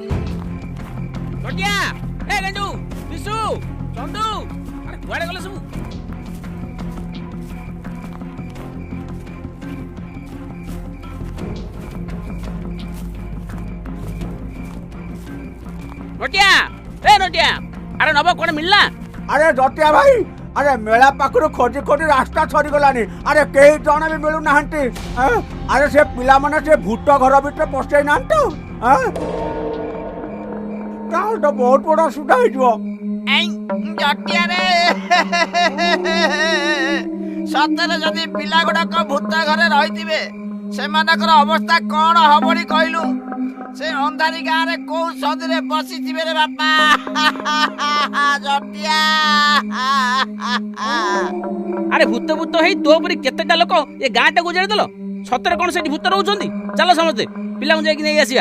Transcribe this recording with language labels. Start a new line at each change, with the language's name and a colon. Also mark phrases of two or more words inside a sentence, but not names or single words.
Odia: କୁଆଡେ ଗଲେ ସବୁ? ନଟିଆ ଆରେ ନବ କୁଆଡେ ମିଳିଲା? ଅରେ ଜଟିଆ ଭାଇ ଅରେ ମେଲା ପାଖର ଖୋଜି ଖୋଜି ରାସ୍ତା ସରିଗଲାନି। ଅରେ କଇ ଜନ ଭି ମିଳୁ ନା। ଅରେ ସେ ପିଲା ମାନେ ସେ ଭୂତ ଘର ଭିତର ପଶେ ନା ତୋ ବହୁତ ବଡ଼ା ସୁଧା ହୋ। ଜଟିଆ ରେ ସତରେ ଯଦି ପିଲା ଗୁଡାକ ଭୂତ ଘରେ ରହିଥିବେ ସେମାନଙ୍କର ଅବସ୍ଥା କଣ ହବଣି କହିଲୁ? ସେ ଅନ୍ଧାରୀ ଗାଁରେ କୋଉ ସଦିରେ ବସିଥିବେ ରେ ବାପା। ଜଟିଆ ଆରେ ଭୂତ ହେଇ ତୋ ଉପରେ କେତେଟା ଲୋକ ଏ ଗାଁଟାକୁ ଉଜାଡ଼ି ଦେଲ। ସତରେ କଣ ସେଠି ଭୂତ ରହୁଛନ୍ତି? ଚାଲ ସମସ୍ତେ ପିଲାଙ୍କୁ ଯାଇକି ନେଇ ଆସିବା।